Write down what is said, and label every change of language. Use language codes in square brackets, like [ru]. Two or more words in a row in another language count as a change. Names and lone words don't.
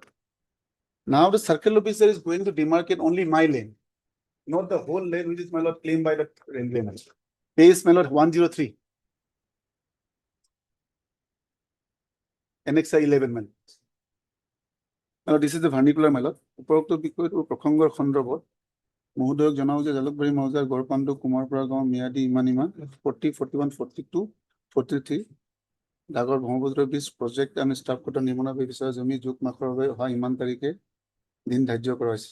[en] Now the circle officer is going to demarcate only my lane, not the whole lane which is, my lord, claimed by the railway, my lord. Page, my lord, 103. Annexure 11, my lord. My lord, this is the vernacular, my lord. [as] উপৰোক্ত বিষয়ত প্ৰসংগৰ সন্দৰ্ভত মহোদয়ক জনাও যে জালুকবাৰী মৌজাৰ গড়পাণ্ড কুমাৰপুৰা গাঁও ম্যাদী ইমান 40, 41, 42, 43 ডাগৰ ব্ৰহ্মপুত্ৰ ব্ৰিজ প্ৰজেক্ট [en] and staff [as] কোটা নিৰ্মাণৰ বিষয়ে জমি যোগ মাখৰ বাবে অহা ইমান তাৰিখে দিন ধাৰ্য কৰা হৈছে।